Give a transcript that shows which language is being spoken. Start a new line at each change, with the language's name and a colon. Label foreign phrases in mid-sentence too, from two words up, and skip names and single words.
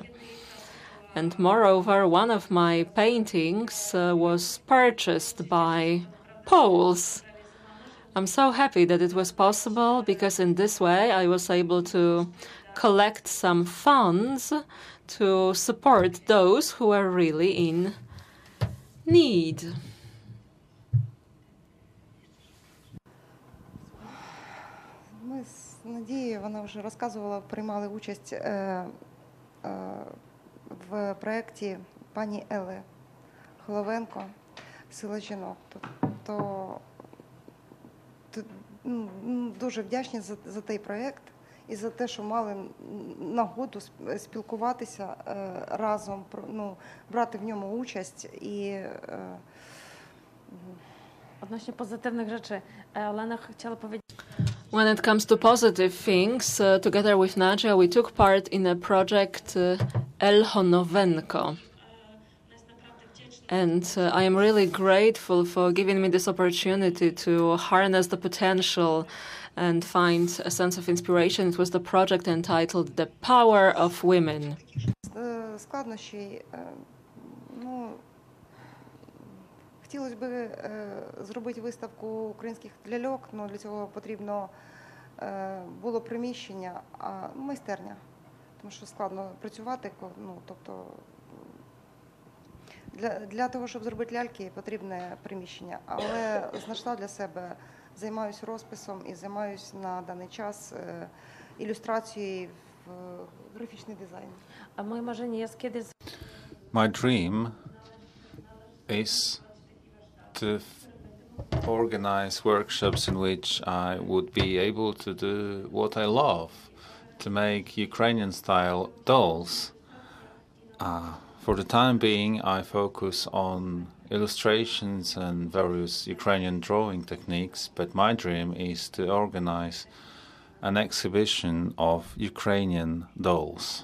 English: And moreover, one of my paintings was purchased by Poles. I'm so happy that it was possible, because in this way I was able to collect some funds to support those who are really in need.
Ukrainian: Ми з Надією, вона вже розказувала, приймали участь в проєкті пані Ели Головенко «Сила жінок». То дуже вдячні за той проєкт і за те, що мали нагоду спілкуватися разом, брати в ньому участь. І
Polish: Odnośnie pozytywnych rzeczy, Olena chciała powiedzieć.
English: When it comes to positive things, together with Nadia, we took part in a project El Honovenko. And I am really grateful for giving me this opportunity to harness the potential and find a sense of inspiration. It was the project entitled The Power of Women.
Ukrainian: Складнощі, хотілося б зробити виставку українських ляльок, але для цього потрібно було приміщення, майстерня, тому що складно працювати, тобто для того, щоб зробити ляльки, потрібне приміщення. Але знайшла для себе, займаюся розписом і займаюся на даний час ілюстрацією в графічний дизайн.
Polish: A moje marzenie jest kiedyś.
English: My dream is to organize workshops in which I would be able to do what I love, to make Ukrainian-style dolls. For the time being, I focus on illustrations and various Ukrainian drawing techniques, but my dream is to organize an exhibition of Ukrainian dolls.